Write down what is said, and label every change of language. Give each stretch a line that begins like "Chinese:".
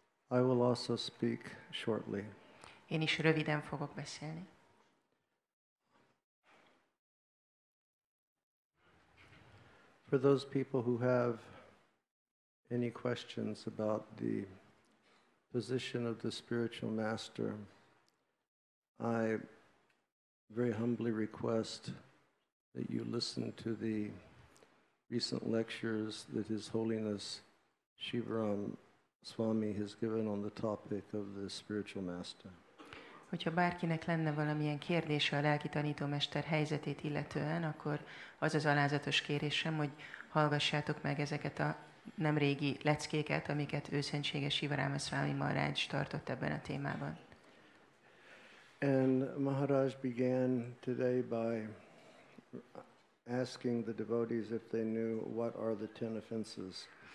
English: I will also speak shortly.
Hungarian: Én is röviden fogok beszélni.
English: For those people who have any questions about the position of the spiritual master, I very humbly request that you listen to the recent lectures that His Holiness Śivarāma Swami has given on the topic of the spiritual master.
Hungarian: Hogyha bárkinek lenne valamilyen kérdése a lelki tanítómester helyzetét illetően, akkor az az alázatos kérésem, hogy hallgassátok meg ezeket a nemrégi leckéket, amiket őszentsége Śivarāma Swami Maharaj tartott ebben a témában.
English: And Maharaj began today by asking the devotees if they knew what are the 10 offenses.